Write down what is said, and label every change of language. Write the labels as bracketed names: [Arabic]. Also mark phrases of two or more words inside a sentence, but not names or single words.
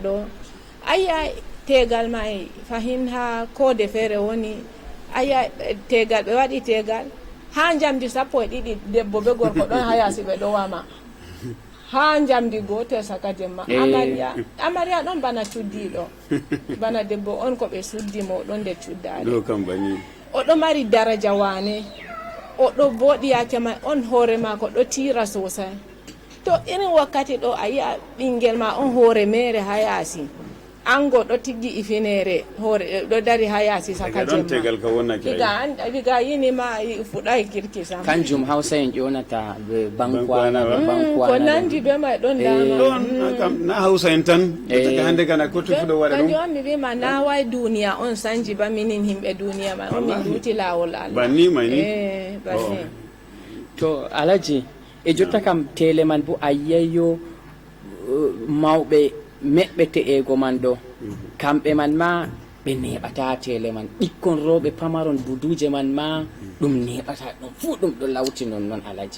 [Fula] ɗo aya tegal may fahin ha kode feere woni aya tegal ɓe waɗi tegal ha jamdi 12 debbo be gorko ɗon ha yasi ɓe ɗo wama ha jamdi gotel saka jemma amariya ɗon bana cuddiɗo bana debbo on ko ɓe suddi mo ɗon nde cuddade oɗo mari daraja wane oɗo boɗi yacema on hoore ma ko ɗo tira sosai to irin wakkati ɗo a yi'a ɓingel ma on hoore mere ha yaasi ango ɗo tiggi ifinere hoore ɗo dari ha yaasi saka jemma diga yini ma fuɗay kirki sam kanjum hausa en ƴonata bankwana ko nandi be may ɗon dama na hausa en tan daga hande kana ko to fuɗo waɗa ɗum kanjum on mi wima na way duniya on sanji ba minin himɓe duniya ma on min duti lawol Allah banni mayni banni to alaji jotta kam tele man bo ayyeyo mawɓe meɓɓete ego man ɗo kamɓe man ma ɓe neɓata tele man ɓikkon rewɓe pamaron buduje man ma ɗum neɓata ɗum fuu ɗum ɗo lawti non alaji